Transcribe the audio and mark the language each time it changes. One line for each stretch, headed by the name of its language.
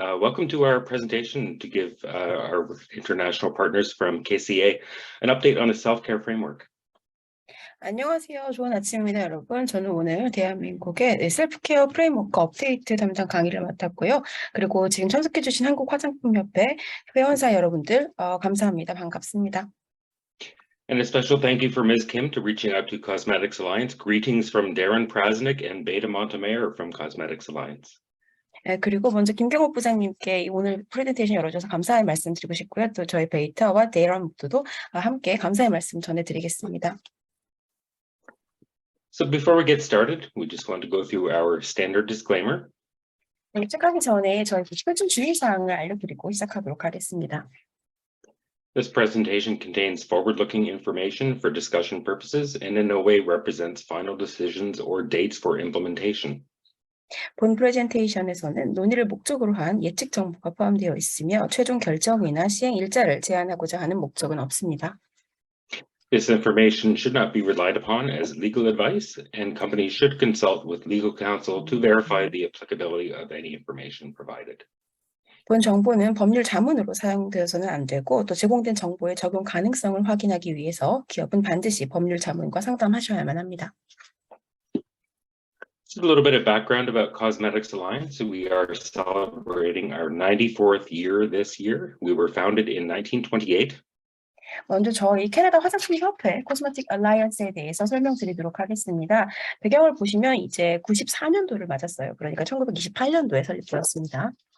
English: Welcome to our presentation to give our international partners from KCA an update on a self-care framework.
Korean: 안녕하세요. 좋은 아침입니다, 여러분. 저는 오늘 대한민국의 셀프케어 프레임워크 업데이트 담당 강의를 맡았고요. 그리고 지금 참석해주신 한국화장품협회 회원사 여러분들 감사합니다. 반갑습니다.
English: And a special thank you for Ms. Kim to reaching out to Cosmetics Alliance. Greetings from Darren Prasnik and Beta Montemayor from Cosmetics Alliance.
Korean: 그리고 먼저 김경옥 부장님께 오늘 프레젠테이션 열어줘서 감사의 말씀 드리고 싶고요. 또 저희 베이터와 데이런 목도도 함께 감사의 말씀 전해드리겠습니다.
English: So before we get started, we just want to go through our standard disclaimer.
Korean: 시작하기 전에 저희 좀 주의사항을 알려드리고 시작하도록 하겠습니다.
English: This presentation contains forward-looking information for discussion purposes and in no way represents final decisions or dates for implementation.
Korean: 본 프레젠테이션에서는 논의를 목적으로 한 예측 정보가 포함되어 있으며 최종 결정이나 시행 일자를 제안하고자 하는 목적은 없습니다.
English: This information should not be relied upon as legal advice, and companies should consult with legal counsel to verify the applicability of any information provided.
Korean: 본 정보는 법률 자문으로 사용되어서는 안 되고 또 제공된 정보의 적용 가능성을 확인하기 위해서 기업은 반드시 법률 자문과 상담하셔야만 합니다.
English: Just a little bit of background about Cosmetics Alliance. We are celebrating our 94th year this year. We were founded in 1928.
Korean: 먼저 저희 캐나다 화장품협회 코스메틱 알라이언스에 대해서 설명드리도록 하겠습니다. 배경을 보시면 이제 94년도를 맞았어요. 그러니까 1928년도에 설립되었습니다.